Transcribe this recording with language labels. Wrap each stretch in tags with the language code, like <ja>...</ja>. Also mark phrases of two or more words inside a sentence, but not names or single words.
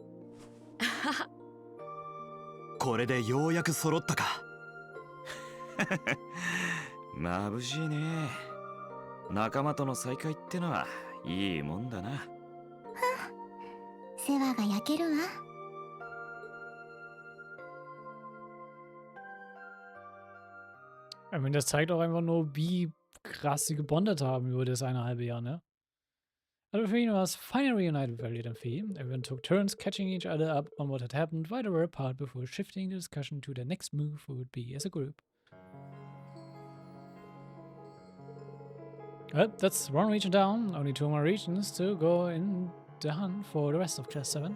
<ja>これでようやく揃ったか眩しいね仲間との再会ってのはいいもんだな世話が焼けるわ</ja> <de>Ich meine, das zeigt auch einfach nur, wie krass sie gebondet haben über das eine halbe Jahr, ne?</de> <en>Also for you was finally reunited with Elliot and Fee. Everyone took turns catching each other up on what had happened while they were apart before shifting the discussion to their next move would be as a group. Well, that's one region down, only 2 more regions to go in the hunt for the rest of Class 7.</en>